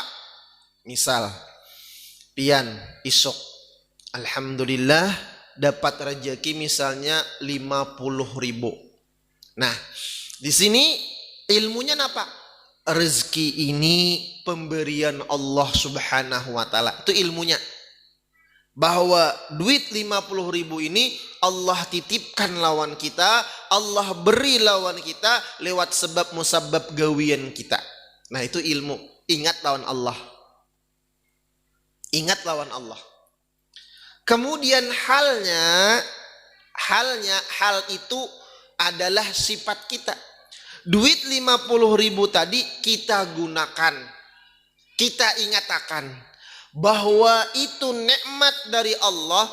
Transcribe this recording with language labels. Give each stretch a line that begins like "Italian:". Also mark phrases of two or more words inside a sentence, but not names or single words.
Indonesian: Misal,
Banjar: pian isok,
Indonesian: alhamdulillah dapat rezeki misalnya 50.000. Nah, di sini ilmunya apa? Rezeki ini pemberian Allah
Arabic: سبحانه وتعالى.
Indonesian: Itu ilmunya. Bahwa duit 50.000 ini Allah titipkan lawan kita, Allah beri lawan kita lewat sebab musabab gawian kita. Nah itu ilmu. Ingat lawan Allah. Ingat lawan Allah. Kemudian hal itu adalah sifat kita. Duit 50.000 tadi kita gunakan, kita ingatakan bahwa itu nikmat dari Allah.